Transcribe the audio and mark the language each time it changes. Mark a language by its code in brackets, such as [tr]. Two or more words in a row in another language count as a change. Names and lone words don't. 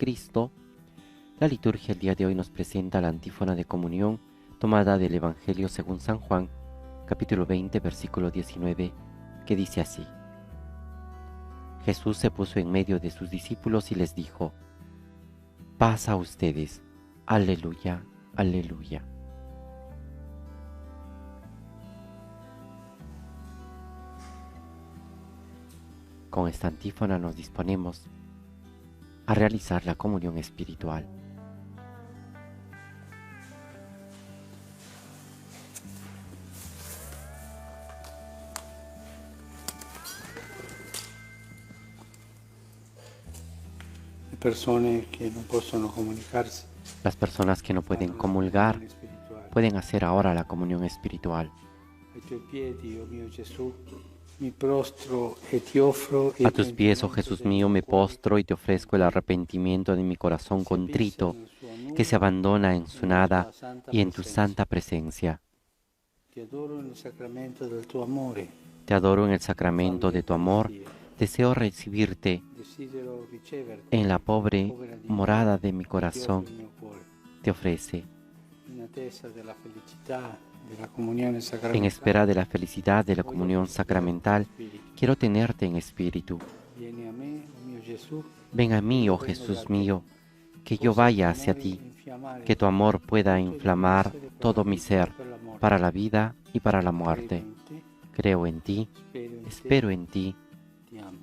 [es] Cristo, la liturgia el día de hoy nos presenta la antífona de comunión tomada del Evangelio según San Juan, capítulo 20, versículo 19, que dice así: Jesús se puso en medio de sus discípulos y les dijo: paz a ustedes. Aleluya, aleluya. Con esta antífona nos disponemos a realizar la comunión espiritual. [it] Le persone che non possono comunicarsi [es] Las personas que no pueden comulgar pueden hacer ahora la comunión espiritual. [it] ai tuoi piedi, oh mio Gesù, mi prostro e ti offro [es] A tus pies, oh Jesús mío, me postro y te ofrezco el arrepentimiento de mi corazón contrito, que se abandona en su nada y en tu santa presencia. [it] Ti adoro nel sacramento del tuo amore. [es] Te adoro en el sacramento de tu amor. Deseo recibirte [it] Desidero riceverti [es] en la pobre morada de mi corazón. [it] il mio cuore. [es] Te ofrece, [it] In attesa della felicità della comunione [es] en [it] sacramentale. [es] espera de la felicidad de la comunión sacramental, quiero tenerte en espíritu. [it] Vieni a me, oh mio Gesù, [es] Ven a mí, oh Jesús mío, que yo vaya hacia ti, que tu amor pueda inflamar todo mi ser para la vida y para la muerte. Creo en ti, espero en ti, [it] ti amo.